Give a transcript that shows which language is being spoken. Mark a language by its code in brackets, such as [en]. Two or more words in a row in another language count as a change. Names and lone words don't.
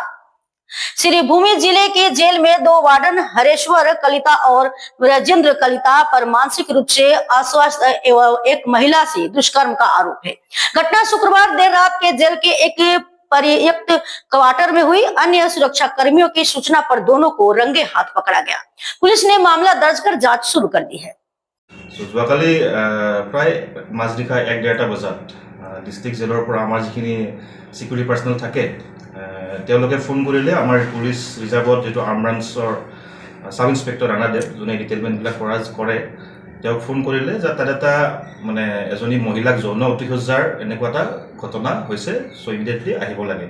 [hi] श्रीभूमि जिले के जेल में 2 वार्डन हरेश्वर कलिता और राजेंद्र कलिता पर मानसिक रूप से अस्वस्थ एवं एक महिला से दुष्कर्म का आरोप है। घटना शुक्रवार देर रात के जेल के एक परित्यक्त क्वार्टर में हुई। अन्य सुरक्षा कर्मियों की सूचना पर दोनों को रंगे हाथ पकड़ा गया। पुलिस ने मामला दर्ज कर जांच शुरू कर दी है। [as] যোৱাকালি প্ৰায় মাজনিশা 1:30 বজাত [en] district jail [as] পৰা আমাৰ যিখিনি [en] security personnel [as] থাকে তেওঁলোকে ফোন কৰিলে আমাৰ [en] police reserve [as] যেটো [en] arm branch sub inspector [as] ৰাণাদেৱ যোনে ডিটেইলমেণ্টবিলাক কৰে তেওঁক ফোন কৰিলে যে তাত এটা মানে এজনী মহিলাক যৌন অতিশয্যাৰ এনেকুৱা এটা ঘটনা হৈছে, [en] so immediately [as] আহিব লাগে।